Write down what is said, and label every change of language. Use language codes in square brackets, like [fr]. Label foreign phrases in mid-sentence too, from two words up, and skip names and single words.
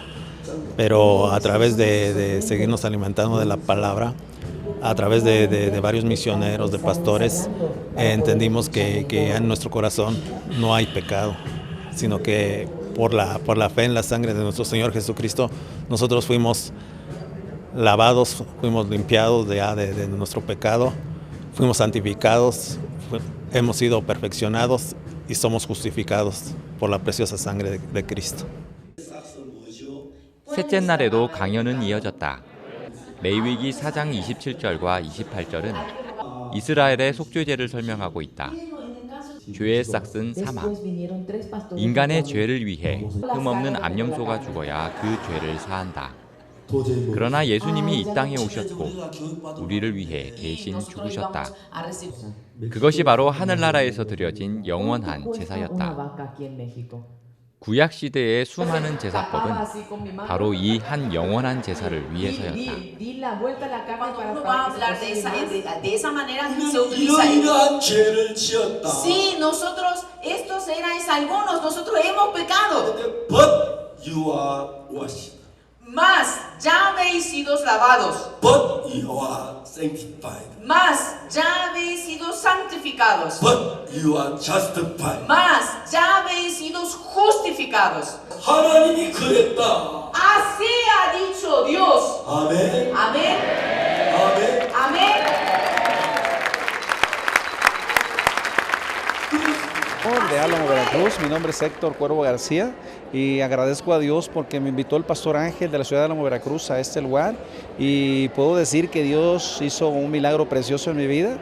[es] Pero a través de seguirnos alimentando de la palabra, a través de varios misioneros, de pastores, entendimos que en nuestro corazón no hay pecado, sino que por la fe en la sangre de nuestro Señor Jesucristo, nosotros fuimos lavados, fuimos limpiados de nuestro pecado, fuimos santificados, hemos sido perfeccionados y somos justificados por la preciosa sangre de Cristo. [ko] 셋째 날에도 강연은 이어졌다. 레위기 4장 27절과 28절은 이스라엘의 속죄제를 설명하고 있다. 죄의 싹은 사망. 인간의 죄를 위해 흠없는 암염소가 죽어야 그 죄를 사한다. 그러나 예수님이 이 땅에 오셨고 우리를 위해 대신 죽으셨다. 그것이 바로 하늘나라에서 드려진 영원한 제사였다. 구약 시대의 수많은 제사법은 바로 이 한 영원한 제사를 위해서였다. [es] Sí, nosotros, estos eran algunos, nosotros hemos pecado. [en] But you are washed. [es] Mas ya habéis sido lavados. [en] But you are sanctified. [es] Mas ya habéis sido santificados. [en] But you are justified. [es] Mas ya habéis sido justificados. [ko] 하나님이 그랬다. [es] Así ha dicho Dios. Amén. Amén. Amén. Amén. De Álamo, Veracruz. Mi nombre es Héctor Cuervo García y agradezco a Dios porque me invitó el pastor Ángel de la ciudad de Álamo, Veracruz a este lugar, y puedo decir que Dios hizo un milagro precioso en mi vida.